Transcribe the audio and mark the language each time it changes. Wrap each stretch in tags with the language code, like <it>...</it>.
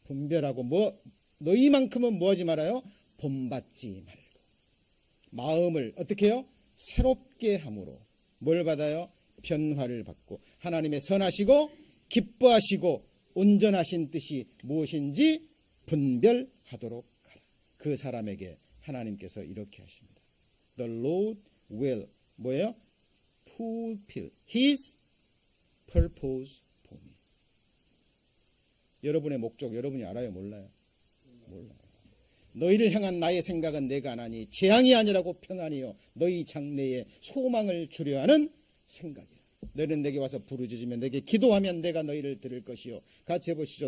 <ko>분별하고 너희만큼은 뭐하지 말아요? 본받지 말고 마음을 어떻게 해요? 새롭게 함으로 뭘 받아요? 변화를 받고 하나님의 선하시고 기뻐하시고 온전하신 뜻이 무엇인지 분별하도록 하라. 그 사람에게 하나님께서 이렇게 하십니다.</ko> <en>The Lord will</en> <ko>뭐예요?</ko> <en>fulfill His purpose for me.</en> <ko>여러분의 목적 여러분이 알아요? 몰라요? 몰라요. 너희를 향한 나의 생각은 내가 안 하니 재앙이 아니라고 평안이요 너희 장래에 소망을 주려 하는 생각이야. 너희는 내게 와서 부르짖으면 내게 기도하면 내가 너희를 들을 것이요. 같이 해보시죠.</ko>